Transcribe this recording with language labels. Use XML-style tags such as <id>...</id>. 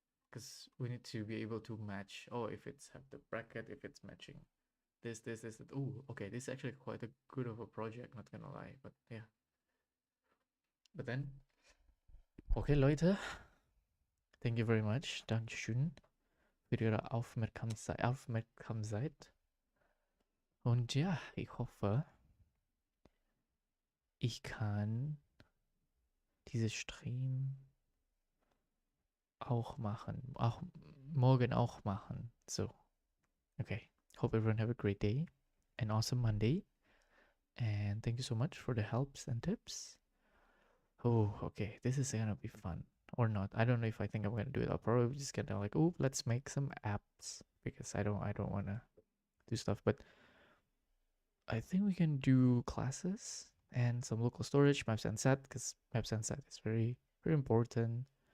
<en>Because we need to be able to match. Oh, if it's have the bracket, if it's matching this. Oh, okay, this is actually quite a good of a project, not gonna lie, but yeah. But then, okay,</en> <de>Leute,</de> <en>thank you very much.</en> <de>Dankeschön für Ihre Aufmerksamkeit. Und ja, ich hoffe, ich kann dieses Stream auch machen. Auch morgen auch machen.</de> <en>So, okay. Hope everyone have a great day. An awesome Monday. And thank you so much for the helps and tips. Oh, okay. This is gonna be fun. Or not. I don't know if I think I'm gonna do it. I'll probably just get like, oh, let's make some apps. Because I don't wanna do stuff. But I think we can do classes and some local storage, maps and set, because maps and set is very, very important.</en>